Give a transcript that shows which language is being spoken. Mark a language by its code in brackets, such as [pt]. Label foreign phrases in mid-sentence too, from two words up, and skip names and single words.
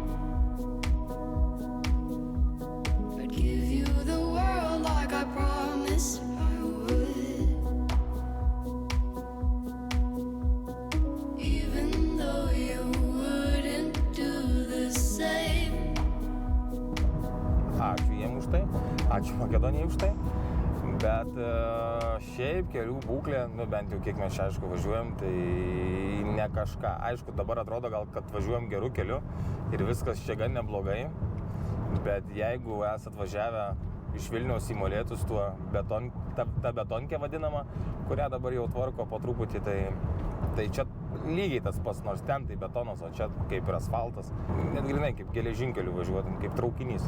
[en] I'd give you the world like I promised I would, even though you wouldn't do the same. [lt] Ačiū jiem už tai, ačiū Makedonijai už tai, bet šiaip kelių būklė, nu bent jau kiek mes čia aišku važiuojam, tai ne kažką. Aišku, dabar atrodo gal, kad važiuojam gerų kelių ir viskas čia gan neblogai, bet jeigu esat važiavę iš Vilniaus į Molėtus tuo ta betonkė vadinama, kurią dabar jau tvarko po truputį, tai čia lygiai tas pats, nors ten tai betonas, o čia kaip ir asfaltas, net grinai kaip geležinkeliu važiuotum, kaip traukinys.